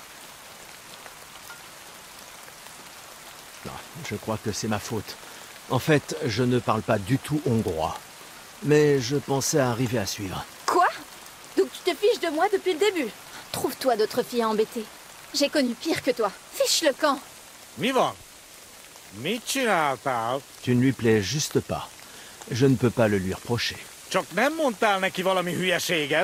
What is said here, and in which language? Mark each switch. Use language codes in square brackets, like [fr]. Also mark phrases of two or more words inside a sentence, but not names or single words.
[fr] Non, je crois que c'est ma faute. En fait, je ne parle pas du tout hongrois. Mais je pensais arriver à suivre. Quoi? Donc tu te fiches de moi depuis le début? Trouve-toi d'autres filles à embêter. J'ai connu pire que toi. Fiche le camp. [hu] Mi van? Mit csináltál? [fr] Tu ne lui plais juste pas. Je ne peux pas le lui reprocher. [hu] Csak nem mondtál neki valami hülyeséget?